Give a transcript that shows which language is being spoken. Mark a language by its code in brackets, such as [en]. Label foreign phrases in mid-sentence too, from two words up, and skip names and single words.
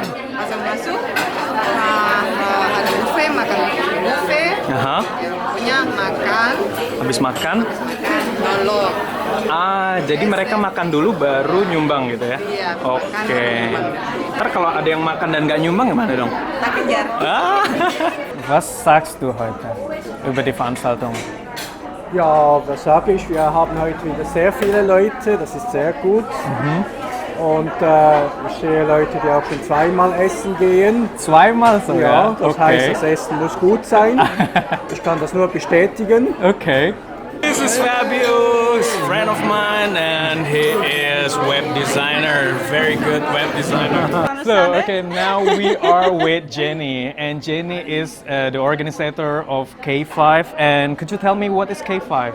[id] Masuk ada buffet, makan buffet. Aha. Ya, pokoknya makan Habis makan, dulu. jadi mereka makan dulu baru nyumbang gitu ya? Iya, Oke. makan baru nyumbang. Ntar kalau ada yang makan dan nggak nyumbang gimana dong? Tak kejar. [de] Was sagst du heute über die Veranstaltung? Ja, was sage ich? Wir haben heute wieder sehr viele Leute, das ist sehr gut. Und ich sehe Leute, die auch schon zweimal essen gehen. Zweimal Ja, sogar? das heißt, das Essen muss gut sein. Ich kann das nur bestätigen. Okay. [en] This is Fabius, friend of mine, and he is web designer, very good web designer. So, okay, now we are with Jenny, and Jenny is the organizer of K5. And could you tell me what is K5?